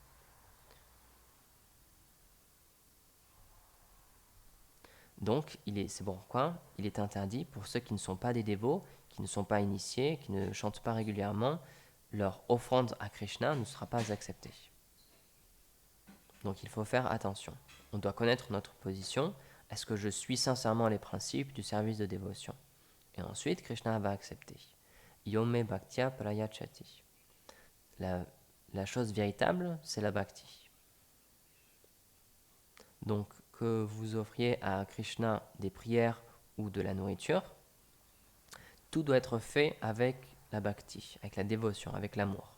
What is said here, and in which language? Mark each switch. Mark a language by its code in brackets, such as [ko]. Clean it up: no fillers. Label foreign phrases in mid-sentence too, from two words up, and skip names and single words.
[fr] Donc, c'est pourquoi il est interdit pour ceux qui ne sont pas des dévots, qui ne sont pas initiés, qui ne chantent pas régulièrement, leur offrande à Krishna ne sera pas acceptée. Donc il faut faire attention. On doit connaître notre position. Est-ce que je suis sincèrement les principes du service de dévotion? Et ensuite, Krishna va accepter. [sa] Yome bhaktya prayachati. [fr] La chose véritable, c'est la bhakti. Donc, que vous offriez à Krishna des prières ou de la nourriture, tout doit être fait avec la bhakti, avec la dévotion, avec l'amour.